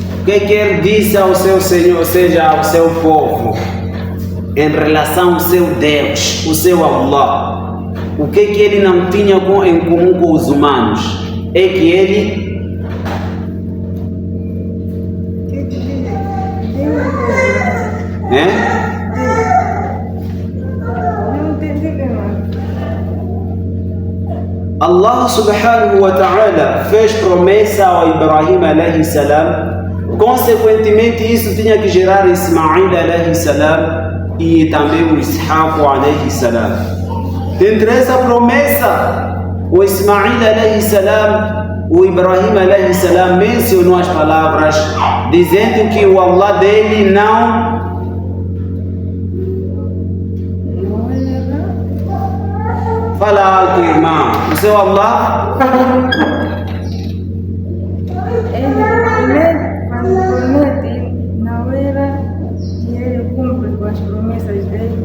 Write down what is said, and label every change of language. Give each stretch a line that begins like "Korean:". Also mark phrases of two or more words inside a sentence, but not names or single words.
Portuguese: que ele disse ao seu Senhor, ou seja, ao seu povo, em relação ao seu Deus, o seu Allah? O que ele não tinha em comum com os humanos? É que ele Allah
Arabic: سبحانه وتعالى
Portuguese: fez promessa ao Ibrahim
Arabic: عليه السلام,
Portuguese: consequentemente isso tinha que gerar Ismail
Arabic: عليه السلام
Portuguese: e também o Ishaq
Arabic: عليه السلام.
Portuguese: Dentre essa promessa, o Ismail
Arabic: عليه السلام,
Portuguese: o Ibrahim
Arabic: عليه السلام
Portuguese: mencionou as palavras dizendo que o Allah dele não fala alto, irmão. O seu Allah quando promete, não era, e ele cumpre com as promessas dele.